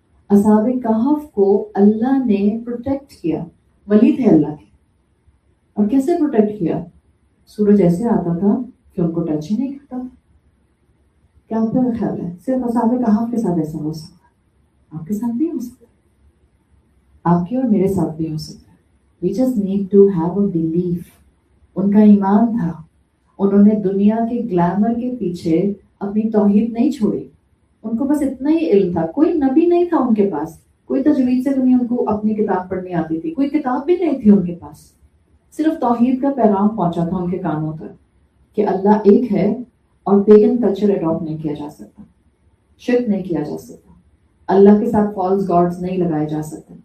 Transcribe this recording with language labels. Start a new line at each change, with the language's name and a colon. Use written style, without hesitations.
Urdu: اصحاب کہف کو اللہ نے پروٹیکٹ کیا، ولی تھے اللہ کے. اور کیسے پروٹیکٹ کیا؟ سورج ایسے آتا تھا کہ ان کو ٹچ ہی نہیں کرتا. کیا آپ کا خیال ہے صرف اصحاب کہف کے ساتھ ایسا ہو سکتا؟ آپ کے ساتھ بھی ہو سکتا، آپ کے اور میرے ساتھ بھی ہو سکتا ہے.
English: We just need to have a belief.
Urdu: ان کا ایمان تھا، انہوں نے دنیا کے گلیمر کے پیچھے اپنی توحید نہیں چھوڑی. ان کو بس اتنا ہی علم تھا. کوئی نبی نہیں تھا ان کے پاس، کوئی تجوید سے نہیں ان کو اپنی کتاب پڑھنی آتی تھی، کوئی کتاب بھی نہیں تھی ان کے پاس. صرف توحید کا پیغام پہنچا تھا ان کے کانوں تک کہ اللہ ایک ہے اور پیگن کلچر اڈاپٹ نہیں کیا جا سکتا، شرک نہیں کیا جا سکتا، اللہ کے ساتھ فالس گاڈز نہیں لگائے جا سکتے.